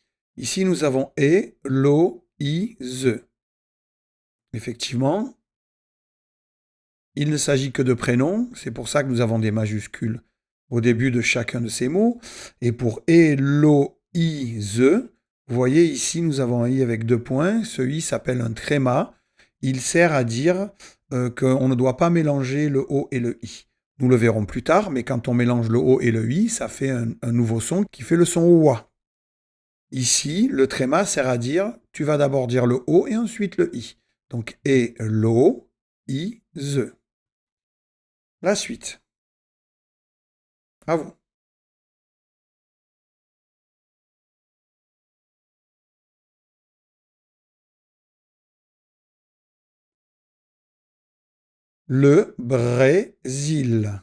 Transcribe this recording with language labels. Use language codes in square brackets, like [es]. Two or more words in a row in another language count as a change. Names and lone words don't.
[fr] Ici, nous avons e, lo, i, ze. Effectivement, il ne s'agit que de prénoms, c'est pour ça que nous avons des majuscules au début de chacun de ces mots. Et pour e, lo, i, ze, vous voyez ici, nous avons un i avec 2 points. Ce i s'appelle un tréma. Il sert à dire qu'on ne doit pas mélanger le o et le i. Nous le verrons plus tard, mais quand on mélange le o et le i, ça fait un nouveau son qui fait le son wa. Ici, le tréma sert à dire, tu vas d'abord dire le o et ensuite le i. Donc, e, lo, i, ze. La suite. À vous. Le Brésil.